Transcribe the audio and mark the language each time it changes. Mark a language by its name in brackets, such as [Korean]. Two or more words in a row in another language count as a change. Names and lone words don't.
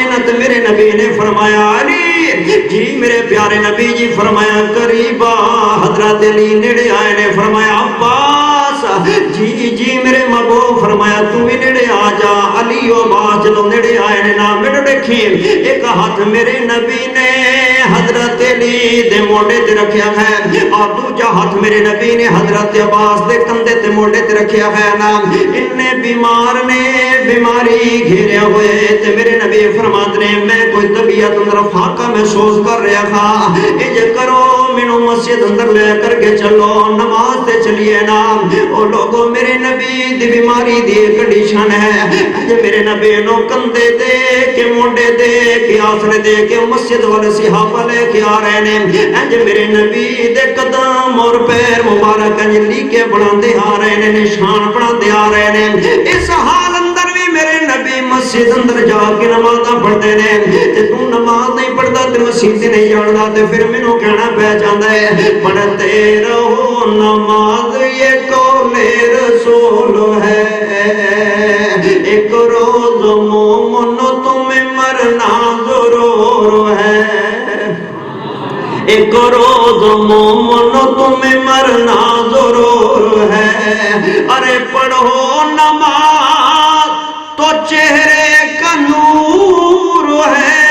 [Punjabi] نا تے میرے نبی نے فرمایا علی جی میرے پیارے نبی جی فرمایا قریبا حضرت علی نیڑے آئے نے فرمایا عباس جی جی میرے محبوب فرمایا تو بھی نیڑے آ جا علی و عباس جدو نیڑے آئے نے نا میرے دیکھیں ایک ہاتھ میرے نبی نے حضرت علی دے موڑے تے رکھیا ہے اور دوجا ہاتھ میرے نبی نے حضرت عباس دے کندھے تے موڑے تے رکھیا ہے نا اننے بیمار نے بیماری گھیریا ہوئے تے میرے نبی فرماتے نے میں کوئی طبیعت اندر فاقہ محسوس کر رہا تھا اج کرو مینوں مسجد اندر لے کر کے چلو نماز تے چلیے نا او لوگوں میرے نبی دی بیماری دی کنڈیشن ہے اج میرے نبی نو کندھے دے کے موڑے دے کے آسرے دے کے مسجد والے صحابہ لے کے آ رہے نے اج میرے نبی دے قدم اور پیر مبارک انجلی کے بڑھاندے آ رہے نے نشان بڑھاندے آ رہے نے اس حال اندر بھی میرے نبی مسجد اندر جا کے نماز پڑھتے نے تے تو نماز نہیں پڑھتا تے مسجد نہیں جاندا تے پھر مینوں کہنا پہ جاندا ہے [Urdu] پڑھتے رہو نماز یہ قول رسول ہے ایک روز مومن تمہیں مرنا ضرور ہے ایک روز مومن تمہیں مرنا ضرور ہے ارے پڑھو نماز تو چہرے کا نور ہے